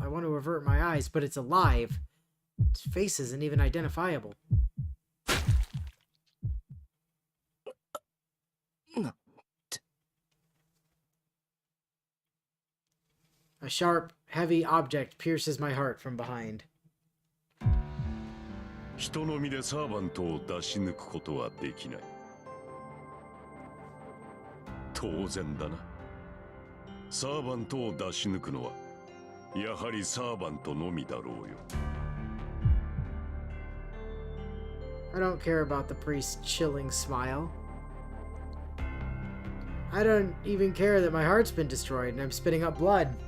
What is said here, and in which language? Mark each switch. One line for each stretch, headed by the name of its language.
English: I want to avert my eyes, but it's alive. Its face isn't even identifiable. A sharp, heavy object pierces my heart from behind.
Japanese: 人の身でサーバントを出し抜くことはできない。当然だな。サーバントを出し抜くのはやはりサーバントのみだろうよ。
English: I don't care about the priest's chilling smile. I don't even care that my heart's been destroyed and I'm spitting up blood.